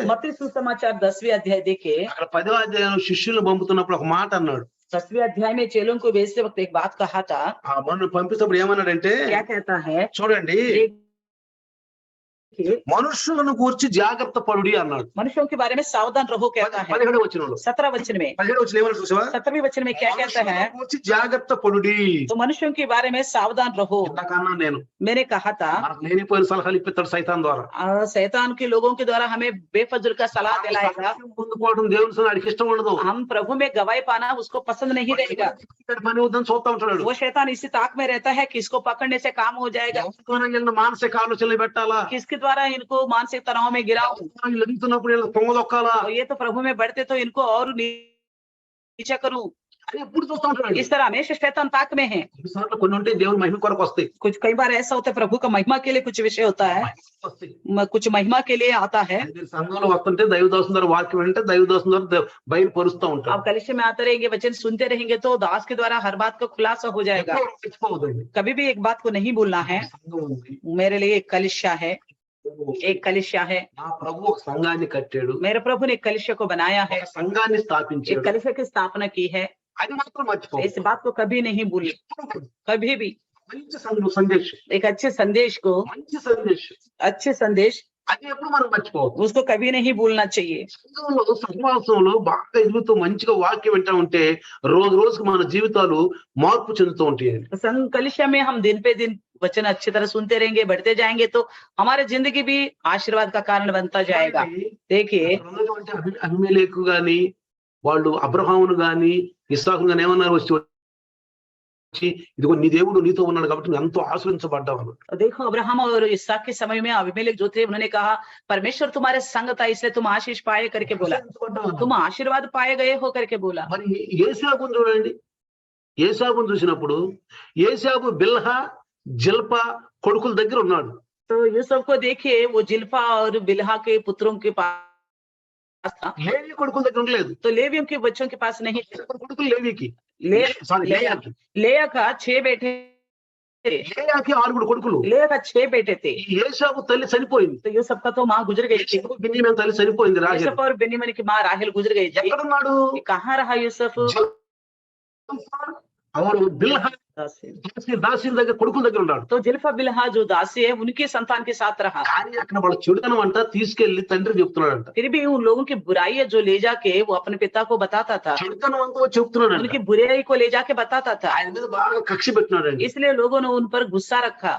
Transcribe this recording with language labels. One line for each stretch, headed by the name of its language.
Hindi: मत्ती सुसमाचार 10वें अध्याय देखे,
Telugu: అక్కడ 10వ అధ్యాయంలో శిష్యులు పంపుతున్నప్పుడు ఒక మాట అన్నాడు.
Hindi: 10वें अध्याय में चेलों को भेजते वक्त एक बात कहा था।
Telugu: ఆ మనం పంపిస్తప్పుడు ఏమన్నాడంటే,
Hindi: क्या कहता है?
Telugu: చూడండి,
Hindi: देखिए,
Telugu: మనుషులను గూర్చి జాగ్రత్త పడుడి అన్నాడు.
Hindi: मनुष्यों के बारे में सावधान रहो कहता है।
Telugu: 17వ వచనంలో
Hindi: 17 वचन में,
Telugu: 17వ వచనం ఏమన్నా చూసావా?
Hindi: 17वें वचन में क्या कहता है?
Telugu: మనుషులను గూర్చి జాగ్రత్త పడుడి.
Hindi: तो मनुष्यों के बारे में सावधान रहो।
Telugu: ఇంతకన్నా నేను
Hindi: मैंने कहा था
Telugu: మనకు లేనిపోయిన సలహాలు ఇప్పిస్తాడు సైతాన్ ద్వారా.
Hindi: शैतान के लोगों के द्वारा हमें बेफजूल का सलाह दिलाएगा।
Telugu: సాక్ష్యం పొందుకోవడం దేవుని సన్నిధిలో వాడికి ఇష్టం ఉండదు.
Hindi: हम प्रभु में गवाही पाना उसको पसंद नहीं रहेगा।
Telugu: పని అవుతుందని చూస్తా ఉంటాడు.
Hindi: वो शैतान इसी ताक में रहता है कि इसको पकड़ने से काम हो जाएगा,
Telugu: వీళ్ళని మానసిక ఆలోచనలు పెట్టాలా,
Hindi: किसके द्वारा इनको मानसिक तनाव में गिराओ।
Telugu: వీళ్ళు ఎదుగుతున్నప్పుడు వీళ్ళకి పొంగదొక్కాలా
Hindi: तो ये तो प्रभु में बढ़ते तो इनको और नीचा करूं।
Telugu: అని ఎప్పుడు చూస్తా ఉంటాడు.
Hindi: इस तरह हमेशा शैतान ताक में है।
Telugu: కొన్నిసార్లు కొన్ని ఉంటే దేవుని మహిమ కొరకు వస్తాయి.
Hindi: कई बार ऐसा होता है प्रभु का महिमा के लिए कुछ विषय होता है,
Telugu: వస్తాయి.
Hindi: कुछ महिमा के लिए आता है।
Telugu: మీరు సంఘంలో వస్తుంటే దైవదాసుని ద్వారా వాక్యం వింటే దైవదాసుని ద్వారా బయలుపరుస్తూ ఉంటారు.
Hindi: आप कलिसिया में आते रहेंगे, वचन सुनते रहेंगे तो दास के द्वारा हर बात का खुलासा हो जाएगा।
Telugu: ఎప్పుడూ మర్చిపోవద్దండి.
Hindi: कभी भी एक बात को नहीं भूलना है।
Telugu: సంఘం ఉంది.
Hindi: मेरे लिए एक कलिसिया है, एक कलिसिया है।
Telugu: నా ప్రభు ఒక సంఘాన్ని కట్టాడు,
Hindi: मेरे प्रभु ने एक कलिसिया को बनाया है,
Telugu: ఒక సంఘాన్ని
Hindi: एक
Telugu: స్థాపించాడు.
Hindi: कलिसिया की स्थापना की है।
Telugu: అది మాత్రం మర్చిపోవద్దు.
Hindi: इस बात को कभी नहीं भूले, कभी भी।
Telugu: మంచి సందేశం,
Hindi: एक अच्छे संदेश को,
Telugu: మంచి సందేశం,
Hindi: अच्छे संदेश
Telugu: అది ఎప్పుడు మనం మర్చిపోవద్దు.
Hindi: उसको कभी नहीं भूलना चाहिए।
Telugu: సంఘంలో సహవాసంలో బాగా ఎదుగుతూ మంచిగా వాక్యం వింటా ఉంటే రోజు రోజుకి మన జీవితాలు మార్పు చెందుతూ ఉంటాయండి.
Hindi: संघ कलिसिया में हम दिन पे दिन वचन अच्छी तरह सुनते रहेंगे, बढ़ते जाएंगे तो हमारे जिंदगी भी आशीर्वाद का कारण बनता जाएगा। देखिए,
Telugu: ఉన్నటువంటి అబీమెలెకు గాని వాళ్ళు అబ్రహామును గాని ఇస్సాకును గాని ఏమన్నారు, వచ్చి ఇదిగో నీ దేవుడు నీతో ఉన్నాడు కాబట్టి నువ్వు ఎంతో ఆశ్రయించబడ్డావు.
Hindi: देखो अब्राहम और इसहाक के समय में अबीमेलेक जो थे उन्होंने कहा परमेश्वर तुम्हारे संग था इसलिए तुम आशीष पाए करके बोला, तुम आशीर्वाद पाए गए हो करके बोला।
Telugu: మరి ఏశావును చూడండి, ఏశావును చూసినప్పుడు ఏశావు బిల్హా జిల్పా కొడుకుల దగ్గర ఉన్నాడు.
Hindi: तो यूसुफ को देखिए, वो जिल्फा और बिल्हा के पुत्रों के पास था,
Telugu: లేవి కొడుకుల దగ్గర ఉండలేదు.
Hindi: तो लेवियों के बच्चों के पास नहीं थे।
Telugu: కొడుకులు లేవికి,
Hindi: ले
Telugu: సారీ లేయాకి.
Hindi: लेया का 6 बेटे
Telugu: లేయాకి 6 కొడుకులు.
Hindi: लेया का 6 बेटे थे।
Telugu: ఈ ఏశావు తల్లి చనిపోయింది.
Hindi: तो यूसुफ का तो माँ गुजर गई थी।
Telugu: బిన్యామీను తల్లి చనిపోయింది రాహేలు.
Hindi: यूसुफ और बेन्यामीन की माँ राहेल गुजर गई थी।
Telugu: ఎక్కడున్నాడు?
Hindi: कहाँ रहा यूसुफ?
Telugu: అవును బిల్హా దాసి దగ్గర కొడుకుల దగ్గర ఉన్నాడు.
Hindi: तो जिल्फा बिल्हा जो दासी है उनके संतान के साथ रहा।
Telugu: కానీ అక్కడ వాళ్ళ చెడుతనం అంట తీసుకెళ్లి తండ్రి చెప్తున్నాడంట.
Hindi: फिर भी उन लोगों की बुराई है जो ले जाके वो अपने पिता को बताता था।
Telugu: చెడుతనం అంతా చెప్తున్నాడంట.
Hindi: उनकी बुराई को ले जाके बताता था।
Telugu: ఆయన మీద బాగా కక్ష పెట్టినాడండి.
Hindi: इसलिए लोगों ने उन पर गुस्सा रखा,